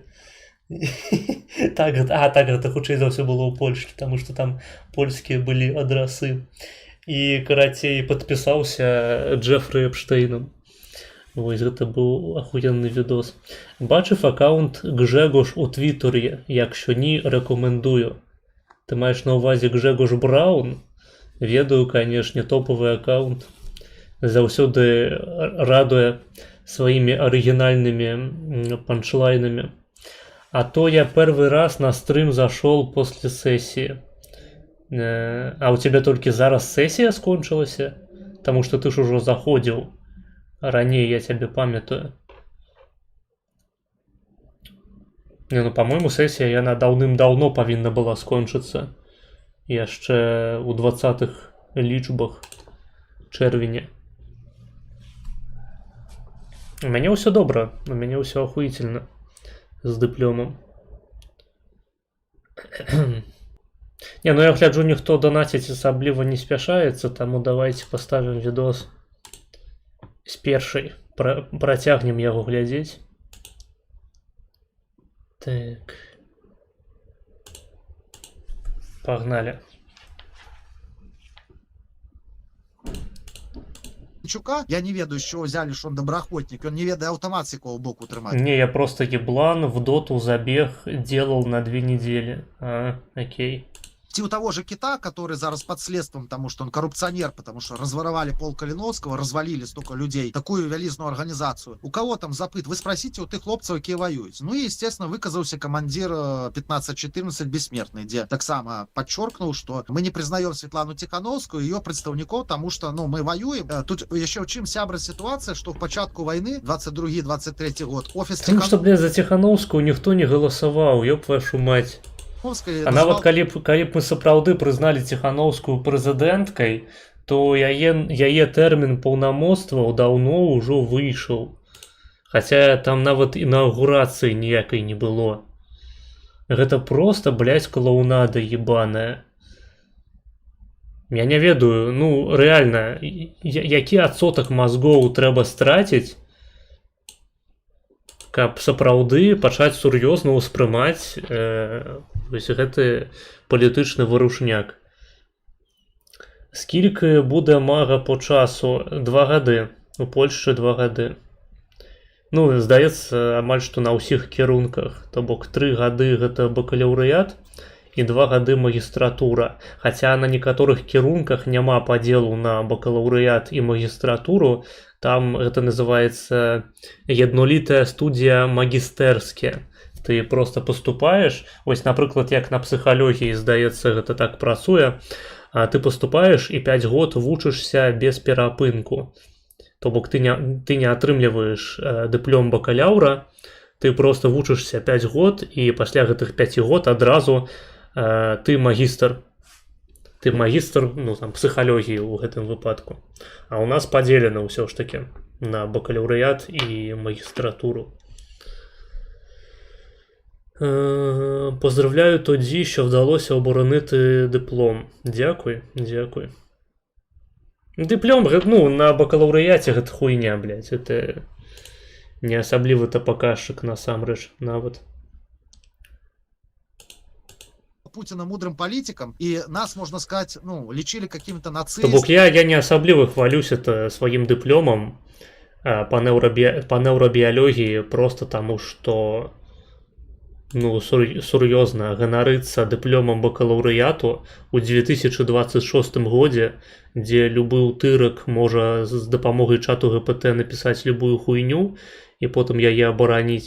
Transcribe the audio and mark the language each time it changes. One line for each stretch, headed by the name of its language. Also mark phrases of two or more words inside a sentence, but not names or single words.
Belarusian: Так, гэта хутчэй за ўсё было ў Польшчы, таму што там польскія былі адрасы. І, карацей, падпісаўся Джефры Эпштейном. Вось гэта быў ахуенны відос.
Ukrainian: Бачыв аккаунт Гжегош у Твіттере, якщо ні, рекомендую. Ти маєш на увазі Гжегош Браун?
Belarusian: Ведаю, канешне, топовий аккаунт. Заўсёды радуе сваімі арыгінальнымі панчлайнамі.
Russian: А то я первый раз на стрим зашел после сессии. А у тебя только зараз сессия скончилася? Потому что ты ж уже заходил. Ранее я тебе
Belarusian: памятаю. Не, ну, по-моему, сессия яна даўным-даўно павінна была скончыцца. Яшчэ ў 20-х лічбах чэрвеня. У мяне ўсё добра, у мяне ўсё ахуительно з дыпломам. Не, ну я гляджу, ніхто донатіць асабліва не спяшаецца, таму давайте поставім відос з першай. Працягнем яго глядзець.
Russian: Так. Погнали.
Ukrainian: Я не ведаю, з чого взяли, що він добраахвотник. Він не ведає автомат з якого боку тримати.
Russian: Не, я просто еблан в доту забег делал на 2 недели. Окей. У того же Кита, который зараз под следствием, потому что он коррупционер, потому что разворовали пол Калиновского, развалили столько людей, такую вялизную организацию. У кого там запыт? Вы спросите у тых хлопцев, які воюють. Ну и, естественно, выказался командир 1514 Бессмертный, где так само подчеркнул, что мы не признаем Светлану Тихановскую, ее представников, потому что, ну, мы воюем. Тут еще чим сябра ситуация, что в початку войны, 22-23 год, офис Потому что, блядь, за Тихановскую никто не голосовал, ёб вашу мать.
Belarusian: А нават калі б мы сапраўды прызналі Тихановскую прэзідэнткай, то яе тэрмін паўнамоцтваў даўно ўжо выйшаў. Хаця там нават інаўгурацыі ніякай не было. Гэта просто, блядь, клоунада ебаная. Я не ведаю, ну, рэальна, які адсотак мазгоў трэба страціць, каб сапраўды пачаць сур'ёзна ўспрымаць гэты палітычны варушняк.
Ukrainian: Скільки буде мага по часу?
Belarusian: 2 гады. У Польшчы 2 гады. Ну, здаецца, амаль што на ўсіх кірунках. То бок 3 гады гэта бакалаўрыят і 2 гады магістратура. Хаця на некаторых кірунках няма падзелу на бакалаўрыят і магістратуру. Там это называется jednolitая студия магістэрская.
Russian: Ты просто поступаешь,
Belarusian: ось, напрыклад, як на псіхалогіі, здаецца, гэта так працуе,
Russian: ты поступаешь
Belarusian: і 5 год вучышся без перапынку. То бок ты не атрымліваеш дыплом бакалаўра, ты просто вучышся 5 год, і пасля гэтых 5 год адразу ты магістр. Ты магістр, ну, там, псіхалогіі ў гэтым выпадку. А у нас падзелена ўсё ж таки на бакалаўрыят і магістратуру.
Ukrainian: Поздравляю тоді, що вдалося оборонити диплом. Дякую, дякую.
Belarusian: Диплом, ну, на бакалаўрыяце гэта хуйня, блядь.
Russian: Это не
Belarusian: асаблівы-то паказчык насамрэч нават.
Russian: Путина мудрым политиком, и нас, можно сказать, ну, лечили какими-то нацистами.
Belarusian: То бок я не асабліва хвалюсь это сваім дыпломам по нейробіялогіі, просто таму, што ну, сур'ёзна, ганарыцца дыпломам бакалаўрыяту ў 2026 годзе, дзе любы ўтырак можа з дапамогай чату ГПТ напісаць любую хуйню і потым яе абараніць.